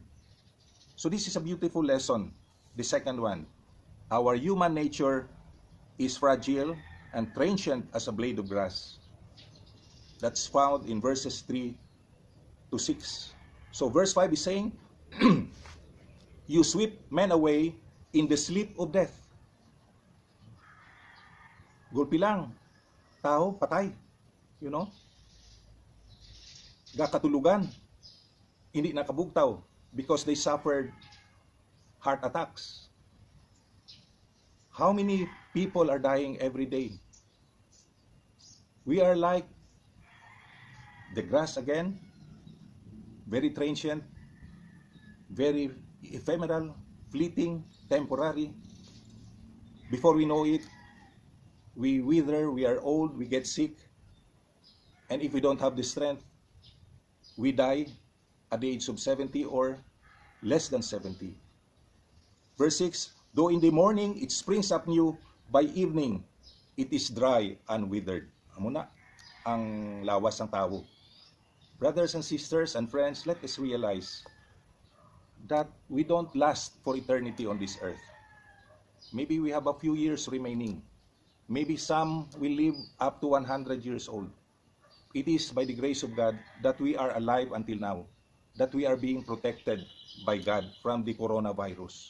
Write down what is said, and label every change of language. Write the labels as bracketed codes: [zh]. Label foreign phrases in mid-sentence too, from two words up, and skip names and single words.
[en] So this is a beautiful lesson. The second one, our human nature is fragile and transient as a blade of grass. That's found in verses 3 to 6. So verse 5 is saying, you sweep men away in the sleep of death. [hil] Gulpi lang, tao, patay. Gakatulugan, hindi nakabugtaw [en] because they suffered heart attacks. How many people are dying every day? We are like the grass again, very transient, very ephemeral, fleeting, temporary. Before we know it, we wither, we are old, we get sick, and if we don't have the strength, we die at the age of 70 or less than 70. Verse 6, though in the morning it springs up new, by evening it is dry and withered. [hil] Amo na ang lawas ng tao. [en] Brothers and sisters and friends, let us realize that we don't last for eternity on this earth. Maybe we have a few years remaining. Maybe some will live up to 100 years old. It is by the grace of God that we are alive until now, that we are being protected by God from the coronavirus.